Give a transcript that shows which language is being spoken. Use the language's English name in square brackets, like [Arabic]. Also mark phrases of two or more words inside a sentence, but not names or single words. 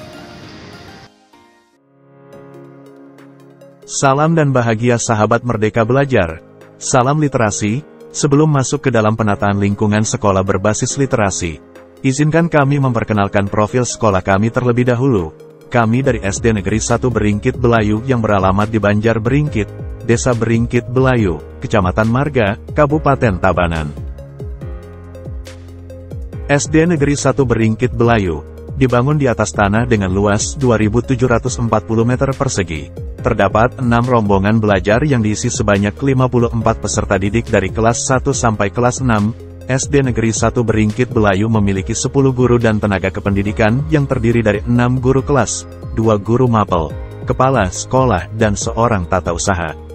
[Indonesian] Salam dan bahagia sahabat Merdeka Belajar. Salam literasi. Sebelum masuk ke dalam penataan lingkungan sekolah berbasis literasi, izinkan kami memperkenalkan profil sekolah kami terlebih dahulu. Kami dari SD Negeri 1 Beringkit Belayu yang beralamat di Banjar Beringkit, Desa Beringkit Belayu, Kecamatan Marga, Kabupaten Tabanan. SD Negeri 1 Beringkit Belayu dibangun di atas tanah dengan luas 2.740 meter persegi. Terdapat 6 rombongan belajar yang diisi sebanyak 54 peserta didik dari kelas 1 sampai kelas 6. SD Negeri 1 Beringkit Belayu memiliki 10 guru dan tenaga kependidikan yang terdiri dari 6 guru kelas, 2 guru mapel, kepala sekolah, dan seorang tata usaha.